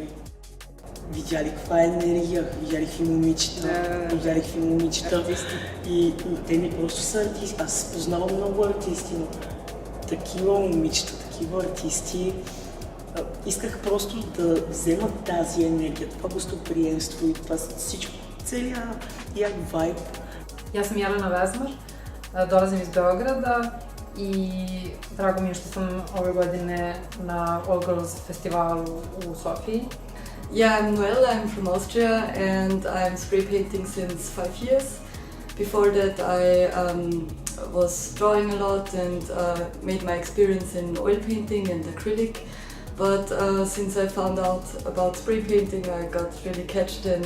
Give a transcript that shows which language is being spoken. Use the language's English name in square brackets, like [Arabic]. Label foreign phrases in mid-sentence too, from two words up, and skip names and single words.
[Bulgarian] Видя ли каква е енергия, видя ли какви момичета, и те не просто са артисти. Аз познавам много артисти, но такива момичета, такива артисти, исках просто да вземат тази енергия, това гостоприемство и това всичко, целият як вайб. [Serbian] Ja sam Jelena Vezmar, dolazim iz Beograda i drago mi je što sam ove godine na All Girls festivalu u Sofiji. [English] Yeah, I'm Noelle, I'm from Austria and I'm spray painting since 5 years. Before that I was drawing a lot and made my experience in oil painting and acrylic. But since I found out about spray painting I got really catched and...